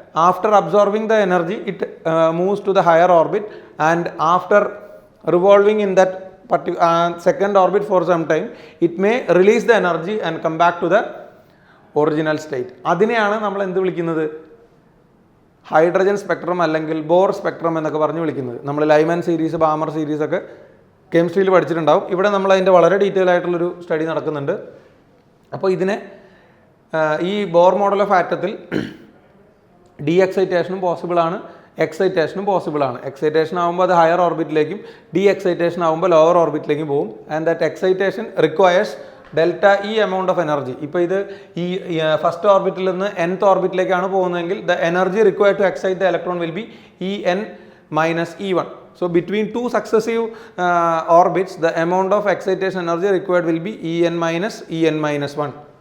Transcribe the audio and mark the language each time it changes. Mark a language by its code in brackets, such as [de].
[en] After absorbing the energy, it moves to the higher orbit, and after revolving in that second orbit for some time, it may release the energy and come back to the original state. [ml] അതിനെയാണ് നമ്മൾ എന്ത് വിളിക്കുന്നത്? Hydrogen spectrum അല്ലെങ്കിൽ bore spectrum എന്നൊക്കെ പറഞ്ഞ് വിളിക്കുന്നത്. നമ്മൾ Lyman series, Balmer series ഒക്കെ കെമിസ്ട്രിയിൽ പഠിച്ചിട്ടുണ്ടാവും. ഇവിടെ നമ്മൾ അതിൻ്റെ വളരെ ഡീറ്റെയിൽ ആയിട്ടുള്ളൊരു സ്റ്റഡി നടക്കുന്നുണ്ട്. അപ്പോൾ ഇതിനെ ഈ Bohr model of ആറ്റത്തിൽ D എക്സൈറ്റേഷനും possible ആണ്, എക്സൈറ്റേഷനും പോസിബിൾ ആണ്. എക്സൈറ്റേഷൻ ആകുമ്പോൾ അത് ഹയർ ഓർബിറ്റിലേക്കും ഡി എക്സൈറ്റേഷൻ ആകുമ്പോൾ ലോവർ ഓർബിറ്റിലേക്കും പോകും. [en] And that excitation requires delta E amount of energy. [ml] ഇപ്പോൾ ഇത് ഈ ഫസ്റ്റ് ഓർബിറ്റിൽ നിന്ന് nth ഓർബിറ്റിലേക്കാണ് പോകുന്നതെങ്കിൽ [en] The energy required to excite the electron will be En minus E1. So between two successive orbits, the amount of excitation energy required will be En minus 1.